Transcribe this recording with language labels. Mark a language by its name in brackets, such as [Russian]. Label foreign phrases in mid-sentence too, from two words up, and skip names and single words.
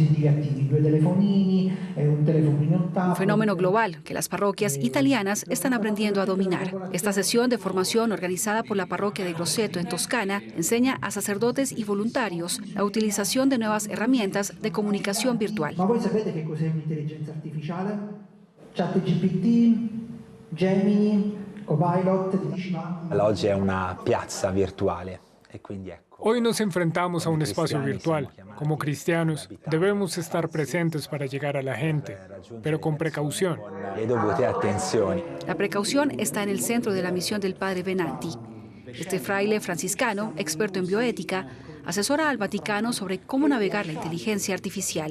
[Spanish] Un fenómeno global que las parroquias italianas están aprendiendo a dominar. Esta sesión de formación organizada por la parroquia de Grosseto en Toscana enseña a sacerdotes y voluntarios la utilización de nuevas herramientas de comunicación virtual. [Italian] Ma voi sapete che cos'è un'intelligenza artificiale? ChatGPT, Gemini, Copilot. Oggi è una piazza virtuale e quindi ecco. [Spanish] Hoy nos enfrentamos a un espacio virtual. Como cristianos, debemos estar presentes para llegar a la gente, pero con precaución. La precaución está en el centro de la misión del padre Venanti. Este fraile franciscano, experto en bioética, asesora al Vaticano sobre cómo navegar la inteligencia artificial.